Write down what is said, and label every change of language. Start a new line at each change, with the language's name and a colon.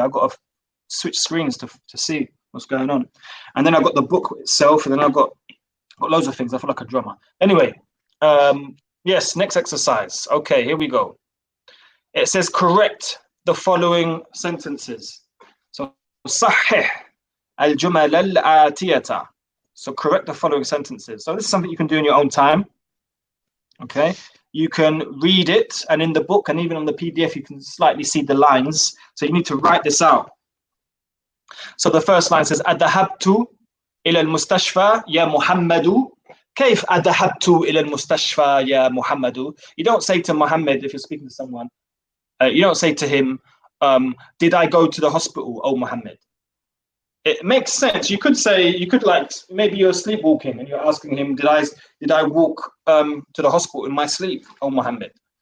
English: I've got to switch screens to see what's going on. And then I've got the book itself, and then I've got loads of things. I feel like a drummer. Anyway, yes, next exercise. Okay, here we go. It says correct the following sentences.
Arabic: So صحح الجمل الآتية.
English: So correct the following sentences. So this is something you can do in your own time. Okay, you can read it, and in the book and even on the PDF you can slightly see the lines. So you need to write this out. So the first line says
Arabic: أذهبت إلى المستشفى يا محمد. كيف أذهبت إلى المستشفى يا محمد?
English: You don't say to Muhammad, if you're speaking to someone, you don't say to him, did I go to the hospital, oh Muhammad? It makes sense. You could like, maybe you're sleepwalking and you're asking him, did I walk to the hospital in my sleep, oh Muhammad?